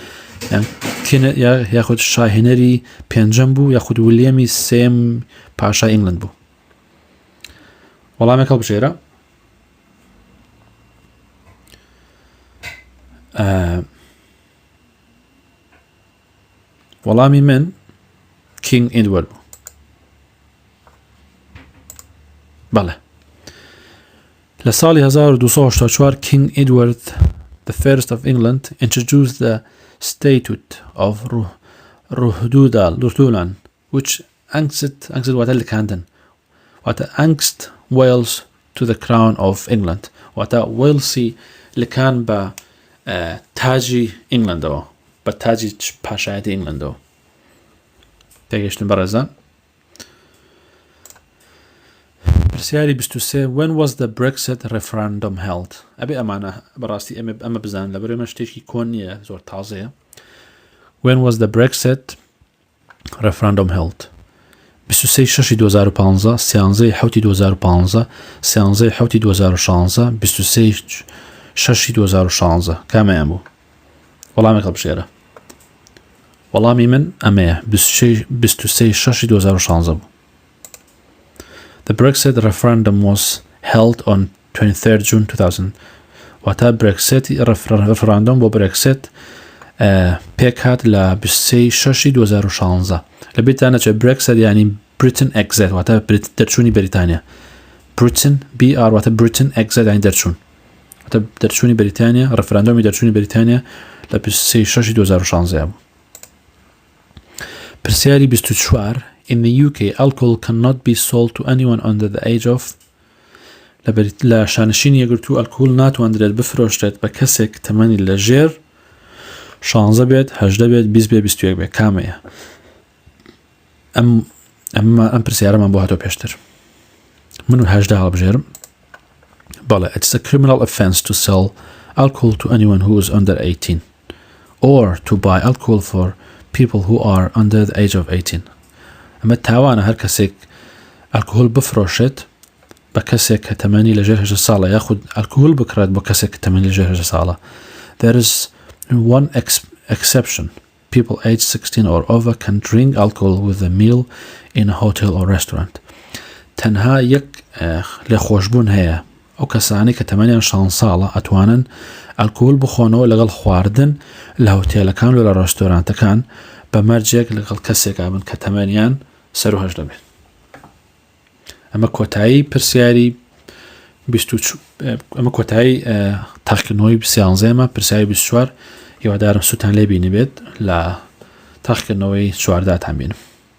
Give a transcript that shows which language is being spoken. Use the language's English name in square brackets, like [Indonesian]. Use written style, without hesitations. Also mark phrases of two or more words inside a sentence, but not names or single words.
[Central Kurdish] یاخود شای هێنەری پێنجەم بوو یاخود ویلیەمی سێم پاشای ئینگلند بوو وەڵامێک هەڵبژێرە وەڵامی من King Edward بوو بەڵێ لە ساڵی 1284 [English] King Edward the First of England introduced the Statute of Ruhdulan which angst [Central Kurdish] واتە لکاندن واتە [English] angst Wales to the crown of England [Central Kurdish] واتە وێلسی لکان بە تاجی ئینگلندەوە بە تاجی پاشایەتی ئینگلندەوە تێگەشتن بەڕێزان پرسیاری 23 [English] When was the Brexit referendum held [Central Kurdish] ئەبێ ئەمانە بەڕاستی ئەمە بزان لە بەرێمە شتێکی کۆن نییە زۆر تازەیە [English] When was the Brexit referendum held [Central Kurdish] 23 شەشی 2015 سیانزەی حوتی 2015 سیانزەی حوتی 2016 23 شەشی 2016 کامیان بوو وەڵامێک هەڵبژێرە وەڵامی من ئەمەیە 23 شەشی 2016 بوو [English] The Brexit referendum was held on [Central Kurdish] 23 June 2000 واتە [English] Brexit referendum [Central Kurdish] بۆ Brexit پێک هات لە 23 شەشی 2016 لە بیرتانە چێ Brexit یعنی [English] Britain exit [Central Kurdish] واتە دەرچوونی بەریتانیا Britain BR واتە [English] Britain exit [Central Kurdish] یعنی دەرچوون واتە دەرچوونی بەریتانیا ڕفراندۆمی دەرچوونی بەریتانیا لە 23 شەشی 2016 بوو پرسیاری 24 [English] In the UK, alcohol cannot be sold to anyone under the age of [Central Kurdish] لە شانشینی یەگرتوو ئەلکۆل ناتوانرێت بفرۆشرێت بە کەسێک تەمەنی لە ژێر 16 بێت 18 بێت 20 بێت 21 بێت کامەیە ئەم پرسیارەمان بۆ هاتۆ پێشتر من 18 هەڵبژێرم بەڵێ [English] It's a criminal offence to sell alcohol to anyone who is under 18 or to buy alcohol for people who are under the age of 18 [Central Kurdish] ئەمە تاوانە هەر کەسێک ئەلکۆهۆل بفرۆشێت بە کەسێک کە تەمەنی لەژێر 18 ساڵە یاخود ئەلکۆهۆل بکڕێت بۆ کەسێک کە تەمەنی لەژێر 18 ساڵە [English] There is one exception people aged 16 or over can drink alcohol with a meal in a hotel or restaurant [Central Kurdish] تەنها یەک لێخۆشبوون هەیە ئەو کەسانی کە تەمەنیان 16 ساڵە ئەتوانن ئەلکۆهۆل بخۆنەوە لەگەڵ خواردن لە هۆتێلەکان و لە ڕێستۆرانتەکان بە مەرجێک لەگەڵ کەسێکا بن کە تەمەنیان سەر و هەژدە بێت ئەمە کۆتایی پرسیاری ئەمە کۆتایی تاقیکردنەوەی سیانزەمە پرسیاری 24 هیوادارم سوتان لێ بینی بێت لە تاقیکردنەوەی چوارداتان بینم